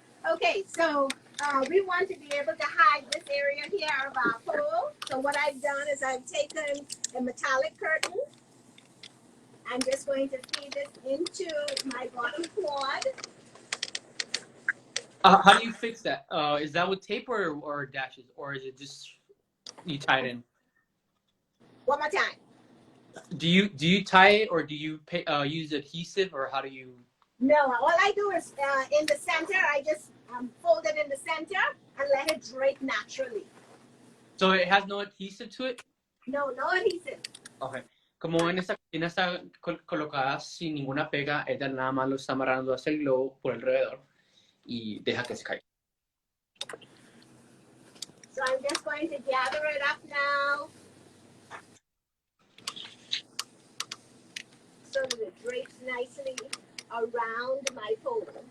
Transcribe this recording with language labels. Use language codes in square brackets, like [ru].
[en] Okay, so we want to be able to hide this area here of our pole. So what I've done is I've taken a metallic curtain. I'm just going to feed this into my bottom quad. How do you fix that? Is that with tape or dashes, or is it just you tie it in? One more time. Do you tie it, or do you use adhesive, or how do you? No, all I do is in the center, I just fold it in the center and let it drape naturally. So it has no adhesive to it? No, no adhesive. Okay. [es] Como en esta cocina está colocada sin ninguna pega, ella nada más lo está amarrando hacia el globo por alrededor y deja que se caiga. [en] So I'm just going to gather it up now so that it drapes nicely around my pole.